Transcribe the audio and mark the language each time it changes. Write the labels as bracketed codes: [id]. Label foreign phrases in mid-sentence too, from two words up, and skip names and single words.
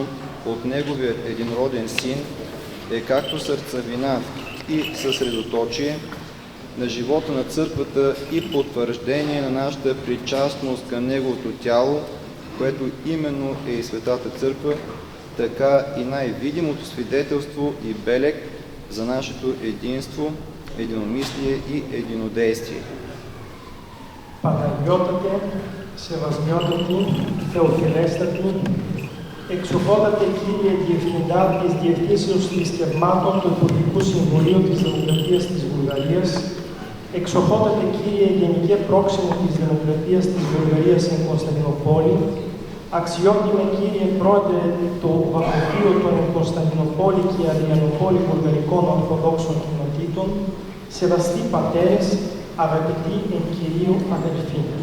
[bg] от Неговия единроден Син, е както сърцевина и съсредоточие на живота на Църквата и потвърждение на нашата причастност към Неговото тяло, което именно е и Светата Църква, така и най-видимото свидетелство и белег за нашето единство, единомислие и единодействие. [el] Παναγιώτατε, Σεβασμιότατε, Θεοφιλέστατε, εξοχότατε Κύριε Διευθυντά της Διευθύνσεως Θρησκευμάτων του Υπουργικού Συμβουλίου της Δημοκρατίας της Βουλγαρίας, εξοχότατε Κύριε Γενικέ Πρόξενο της Δημοκρατίας της Βουλγαρίας εν Κωνσταντινούπολη, αξιότιμε Κύριε Πρόεδρε του Βαπτιστήριου των εν Κωνσταντινούπολη και Αδριανοπόλη Βουλγαρικών Ορθοδόξων Κοινοτήτων, σεβαστοί πατέρες, αγαπητοί εν Κυρίου αδελφοί.